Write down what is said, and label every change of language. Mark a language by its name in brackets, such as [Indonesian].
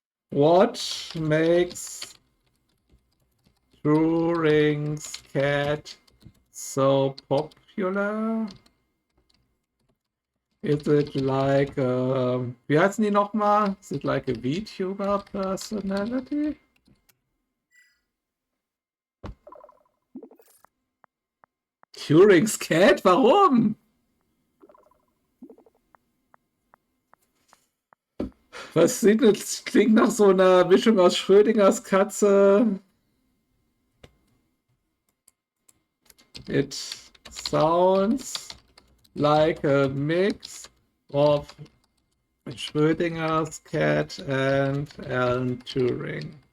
[English] What makes Turing's Cat so popular? Is it like, [German] wie heißen die nochmal? [English] Is it like a VTuber personality? [German] Turing's Cat? Warum? Was sieht das? Klingt nach so einer Mischung aus Schrödingers Katze. [English] It sounds like a mix of Schrödinger's cat and Alan Turing.